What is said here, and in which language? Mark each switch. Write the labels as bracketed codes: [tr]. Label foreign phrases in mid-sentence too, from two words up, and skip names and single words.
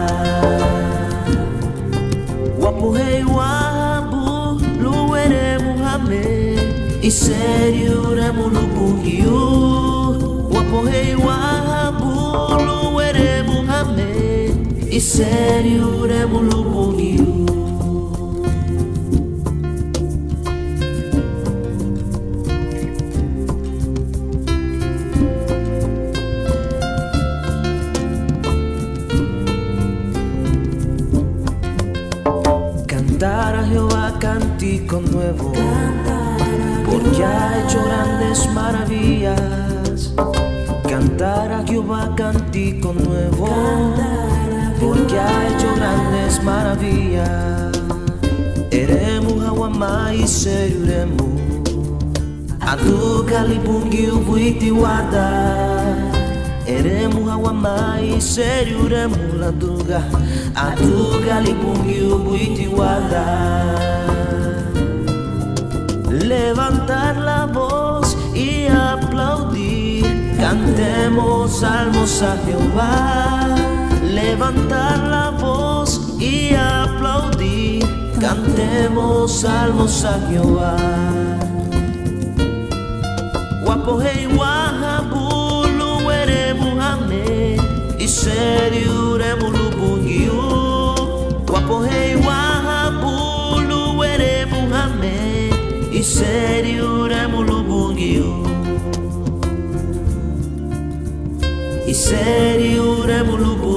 [cab] Wapuhei wabu lueremu hame Iseriuremu lubungiu Wapuhei wabu lueremu hame Iseriuremu lubungiu [es] Cantar a Jehová cántico nuevo, porque ha hecho grandes maravillas. Cantar a Jehová cántico nuevo, porque ha hecho grandes maravillas. [cab] Eremu hawamai seriuremu, adu kalibungi upuiti wada. Eremu hawamai seriuremu laduga Adu kalibungi upuiti wada [es] Levantar la voz y aplaudir Cantemos salmos a Jehová Levantar la voz y aplaudir Cantemos salmos a Jehová [cab] Wapohei wahabu Iseriuremu lubungiu Wapohei wahabu lueremu hame Iseriuremu lubungiu Iseriuremu lubungiu